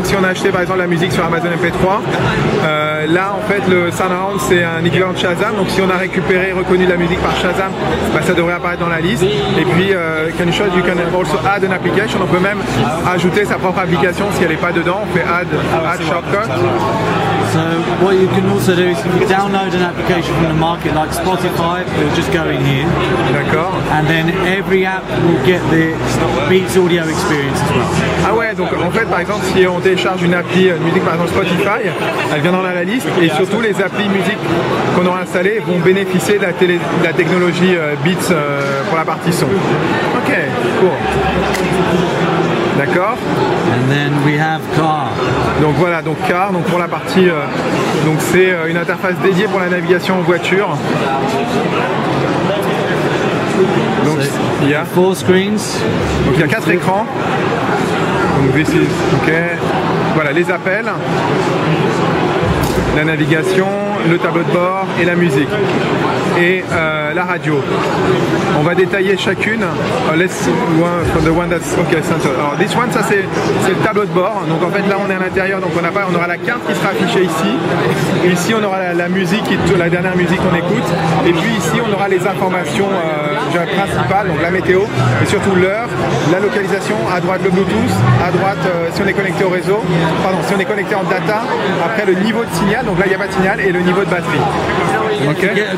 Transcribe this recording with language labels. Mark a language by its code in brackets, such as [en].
[fr] Donc si on a acheté par exemple la musique sur Amazon MP3, là en fait le Soundhound c'est un équivalent de Shazam. Donc si on a reconnu la musique par Shazam, bah, ça devrait apparaître dans la liste. Et puis [en] you can also add an application. [fr] On peut même ajouter sa propre application si elle n'est pas dedans. On fait add shortcut. [en] So what you can also do is if you download an application from the market like Spotify, it will just go in here. [fr] D'accord. [en] And then every app will get the Beats audio experience as well. [fr] Ah ouais, donc en fait par exemple si on télécharge une appli musique par exemple Spotify, elle vient dans la liste et surtout les applis musique qu'on aura installées vont bénéficier de la technologie Beats pour la partie son. Ok, cool. D'accord. [en] And then we have Car. [fr] Donc voilà, donc Car, donc pour la partie, donc c'est une interface dédiée pour la navigation en voiture. Donc il y a [en] 4 screens. [fr] Donc il y a 4 écrans. Donc [en] this is, ok. [fr] Voilà les appels, la navigation, le tableau de bord et la musique. Et la radio. On va détailler chacune. [en] Let's see one, the one that's okay, center. [fr] Alors [en] this one, [fr] ça c'est le tableau de bord. Donc en fait là on est à l'intérieur, donc on aura la carte qui sera affichée ici. Et ici on aura la musique, la dernière musique qu'on écoute. Et puis ici on aura les informations principales, donc la météo, et surtout l'heure, la localisation, à droite le Bluetooth, à droite si on est connecté au réseau, pardon, si on est connecté en data, après le niveau de signal, donc là il n'y a pas de signal, et le niveau de batterie. Okay.